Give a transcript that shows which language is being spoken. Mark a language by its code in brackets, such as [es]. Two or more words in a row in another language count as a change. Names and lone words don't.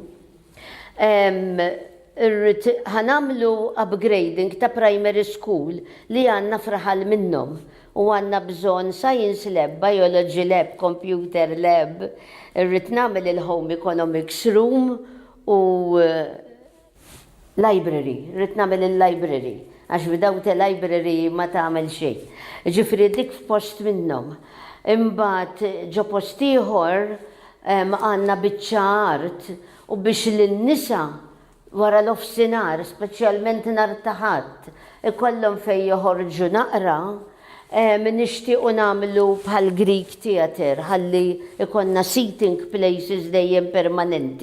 [mt] Ħanamlu upgrading ta' [en] primary school [mt] li għandna fraħal minnhom u għandna bżonn [en] science lab, biology lab, computer lab, [mt] irrid nagħmel il- [en] home economics room [mt] u library, rrid nagħmel il-library, għax [en] without a library [mt] ma tagħmel xejn. Ġifri dik f'post minnhom. Imbagħad ġo post ieħor għandna biċċa art u biex lin-nisa wara l-ofsinar, speċjalment nhar ta' Ħadd, ikollhom fejn joħorġu naqra, nixtiequ nagħmlu bħal Greek Theatre ħalli ikonna [en] seating places [mt] dejjem permanenti.